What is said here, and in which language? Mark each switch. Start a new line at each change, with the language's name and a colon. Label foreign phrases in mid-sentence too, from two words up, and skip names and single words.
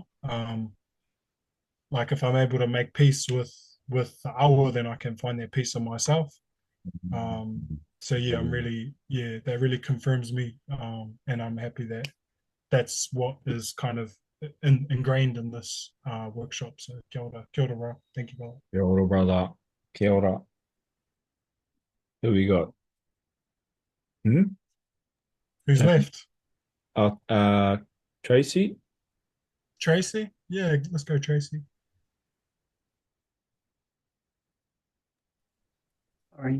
English: Like if I'm able to make peace with the awa, then I can find that peace in myself. So yeah, that really confirms me, and I'm happy that that's what is kind of ingrained in this workshop.
Māori: So kia ora,
English: bro. Thank you, brother.
Māori: Kia ora, brother. Kia ora.
English: Who we got? Who's left? Tracy? Tracy? Yeah, let's go, Tracy. Sorry.